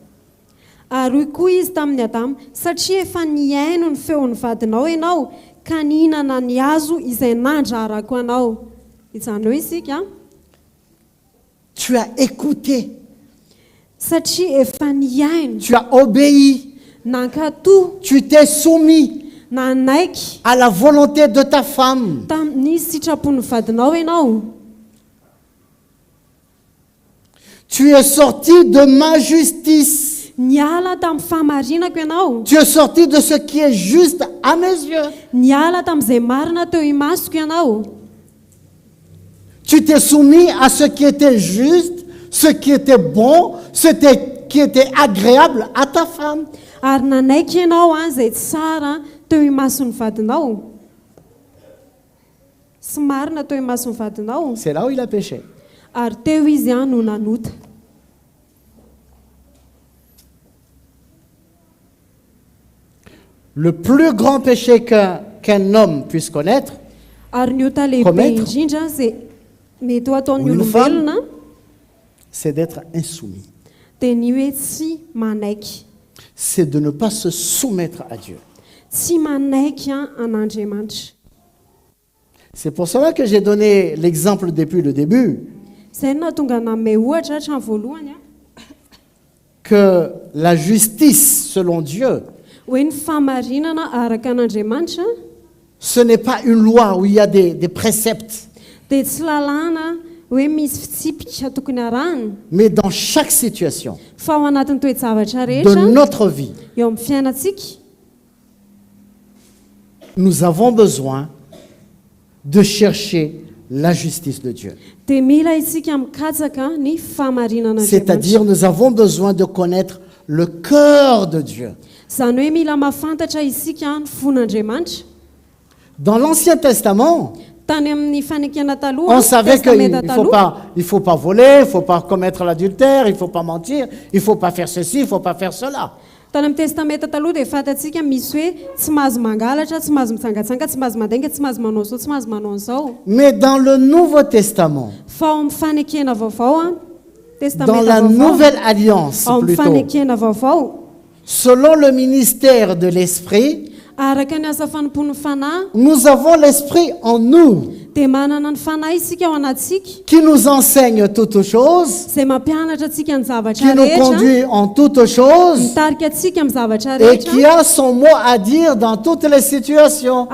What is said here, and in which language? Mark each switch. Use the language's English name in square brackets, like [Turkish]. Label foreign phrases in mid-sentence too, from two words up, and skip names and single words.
[Malagasy] ary koa izy tamin'ny Adama, satria efa niaino ny feon'ny vadinao ianao ka nihinana ny hazo izay nandrarako anao. Izany hoe isika [French] Tu as écouté, [Malagasy] satria efa niaino, [French] tu as obéi, [Malagasy] nankatoa, [French] tu t'es soumis. [Malagasy] nanaiky [French] à la volonté de ta femme. [Malagasy] tamin'ny sitrapon'ny vadinao ianao. [French] Tu es sorti de ma justice. [Malagasy] Niala tamin'ny fahamarinako ianao. [French] Tu es sorti de ce qui est juste à mes yeux. [Malagasy] Niala tamin'izay marina teo imasoko ianao. [French] Tu t'es soumis à ce qui était juste, ce qui était bon, qui était agréable à ta femme. [Malagasy] Ary nanaiky ianao izay tsara teo imason'ny vadinao. Sy marina teo imason'ny vadinao. [French] C'est là où il a péché. [Malagasy] Ary teo izy no nanota. [French] Le plus grand péché qu'un homme puisse connaître, [Malagasy] Ary ny ota lehibe [French] Commettre. [Malagasy] indrindra izay mety ho ataon'ny [French] Ou une femme. [Malagasy] olombelona [French] c'est d'être insoumis. [Malagasy] dia ny hoe tsy manaiky. [French] C'est de ne pas se soumettre à Dieu. [Malagasy] Tsy manaiky an'Andriamanitra. [French] C'est pour cela que j'ai donné l'exemple depuis le début, [Malagasy] Izay no nahatonga nanome ohatra hatrany voalohany [French] que la justice selon Dieu, [Malagasy] hoe ny fahamarinana araka an'Andriamanitra [French] ce n'est pas une loi où il y a des préceptes, [Malagasy] dia tsy lalàna hoe misy fitsipika tokony arahana, [French] mais dans chaque situation [Malagasy] fa ao anatin'ny toe-javatra [French] de [Malagasy] rehetra [French] notre vie, [Malagasy] eo amin'ny fiainantsika [French] nous avons besoin de chercher la justice de Dieu. [Malagasy] dia mila isika mikatsaka ny fahamarinana [French] C'est-à-dire, nous avons besoin de connaître le cœur de Dieu. [Malagasy] Izany hoe mila mahafantatra isika ny fon'Andriamanitra. [French] Dans l'Ancien Testament, [Malagasy] Tany amin'ny fanekena taloha, [French] on savait qu'il [Malagasy] testamenta taloha, [French] ne faut pas voler, il ne faut pas commettre l'adultère, il ne faut pas mentir, il ne faut pas faire ceci, il ne faut pas faire cela. [Malagasy] tany amin'ny testamenta taloha dia fantatsika misy hoe tsy mahazo mangalatra, tsy mahazo mitsangatsanga, tsy mahazo mandenga, tsy mahazo manao zao, tsy mahazo manao an'izao. [French] Mais dans le Nouveau Testament, [Malagasy] Fa ao amin'ny fanekena vaovao, [French] dans [Malagasy] testamenta [French] la [Malagasy] vaovao, [French] Nouvelle Alliance [Malagasy] ao amin'ny [French] plutôt, [Malagasy] fanekena vaovao, [French] selon le ministère de l'Esprit, [Malagasy] araka ny asa fanompon'ny fanahy, [French] nous avons l'Esprit en nous [Malagasy] dia manana ny fanahy isika ao anatsika, [French] qui nous enseigne toutes choses, [Malagasy] izay mampianatra atsika ny [French] qui [Malagasy] zavatra [French] nous [Malagasy] rehetra, [French] conduit en toutes choses [Malagasy] mitarika atsika amin'ny zavatra [French] et qui [Malagasy] rehetra, [French] a son mot à dire dans toutes les situations.